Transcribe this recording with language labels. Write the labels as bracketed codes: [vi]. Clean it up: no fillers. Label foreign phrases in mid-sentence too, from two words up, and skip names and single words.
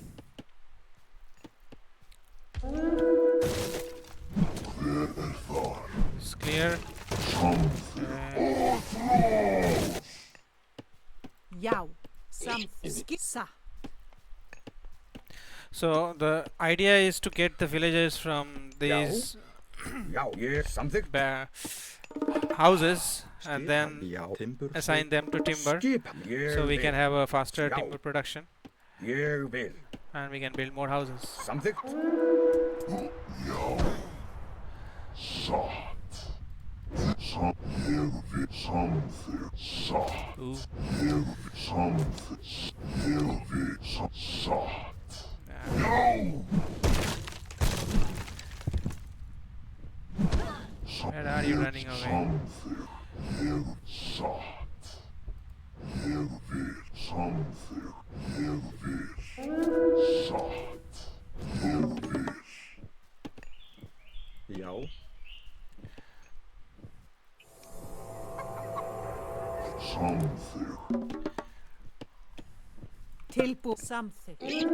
[en] It's clear. [is] Já. Satt. [en] So the idea is to get the villagers from these [is] Já, ég samþykkt. [en] houses and then [is] Já, timbursveit. [en] assign them to timber, [is] Skipan. Ég [en] so we can [is] vil. [en] have a faster [is] Já. [en] timber production [is] Ég vil. [en] and we can build more houses. [is] Samþykkt. Ooh. [en] Where are you running away? [is] Já. Tilbúin. Samþykkt.